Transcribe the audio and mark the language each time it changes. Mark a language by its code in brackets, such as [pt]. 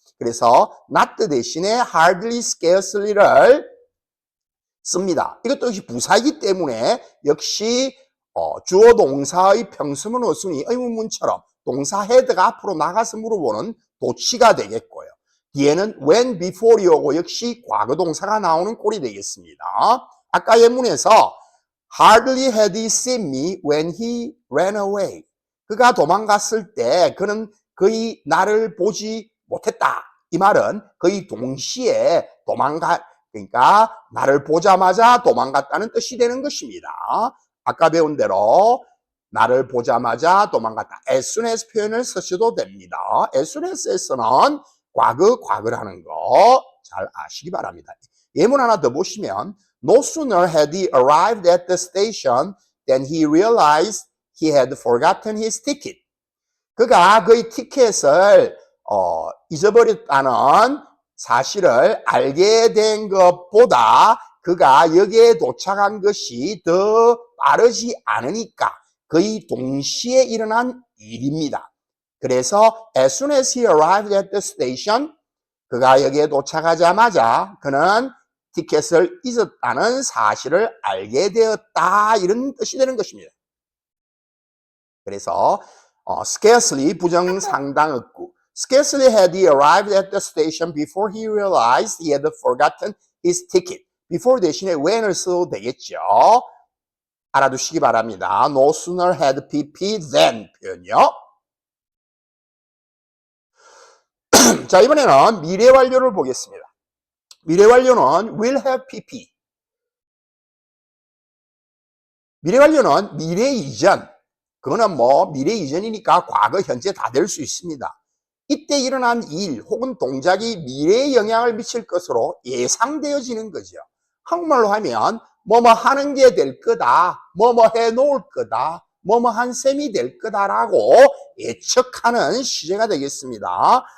[ko] 그래서 not 대신에 hardly, scarcely를 씁니다. 이것도 역시 부사이기 때문에 역시 주어 동사의 평서문 어순이 의문문처럼 동사 헤드가 앞으로 나가서 물어보는 도치가 되겠고요. 뒤에는 when, before이 오고 역시 과거 동사가 나오는 꼴이 되겠습니다. 아까 예문에서 [en] hardly had he seen me when he ran away. [ko] 그가 도망갔을 때 그는 거의 나를 보지 못했다. 이 말은 거의 동시에 그러니까 나를 보자마자 도망갔다는 뜻이 되는 것입니다. 아까 배운 대로 나를 보자마자 도망갔다. as soon as 표현을 쓰셔도 됩니다. as soon as에서는 과거라는 거 잘 아시기 바랍니다. 예문 하나 더 보시면 [en] no sooner had he arrived at the station than he realized he had forgotten his ticket. [ko] 그가 그의 티켓을 잊어버렸다는 사실을 알게 된 것보다 그가 여기에 도착한 것이 더 빠르지 않으니까 거의 동시에 일어난 일입니다. 그래서 [en] as soon as he arrived at the station, [ko] 그가 여기에 도착하자마자 그는 티켓을 잊었다는 사실을 알게 되었다, 이런 뜻이 되는 것입니다. 그래서 [en] scarcely 부정상당어구, scarcely had he arrived at the station before he realized he had forgotten his ticket. [ko] before 대신에 when을 써도 되겠죠. 알아두시기 바랍니다. [en] No sooner had PP than 표현이요. [ko] 자, 이번에는 미래 완료를 보겠습니다. 미래 완료는 will have PP. 미래 완료는 미래 이전. 그거는 뭐 미래 이전이니까 과거, 현재 다 될 수 있습니다. 이때 일어난 일 혹은 동작이 미래에 영향을 미칠 것으로 예상되어지는 거죠. 한국말로 하면 뭐뭐 하는 게 될 거다, 뭐뭐 해 놓을 거다, 뭐뭐 한 셈이 될 거다라고 예측하는 시제가 되겠습니다.